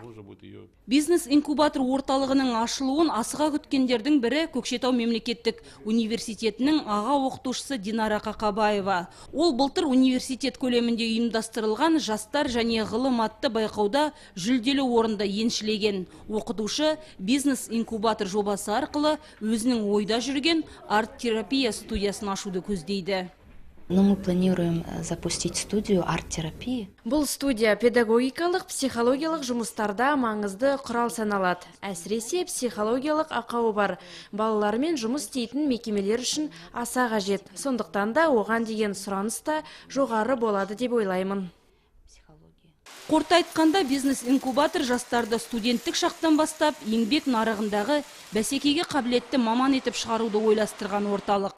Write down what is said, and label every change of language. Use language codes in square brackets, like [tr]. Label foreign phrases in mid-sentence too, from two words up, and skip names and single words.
[kk] Бизнес-инкубатор орталығының ашылуын асыға күткендердің бірі Көкшетау мемлекеттік университетінің аға оқытушысы Динара Қақабаева. Ол былтыр университет көлемінде ұйымдастырылған жастар және ғылым атты байқауда жүлделі орынды еншілеген. Оқытушы бизнес-инкубатор жобасы арқылы өзінің ойда жүрген арт-терапия студиясын ашуды көздейді. [ru] Но мы планируем запустить студию арт-терапии. [kk] Бұл студия педагогикалық, психологиялық жұмыстарда маңызды құрал саналады. Әсіресе психологиялық ақауы бар балалармен жұмыс істейтін мекемелер үшін аса қажет. Сондықтан да оған деген сұраныс та жоғары болады деп ойлаймын. Қорыта айтқанда, бизнес-инкубатор жастарды студенттік шақтан бастап еңбек нарығындағы бәсекеге қабілетті маман етіп шығаруды ойластырған орталық.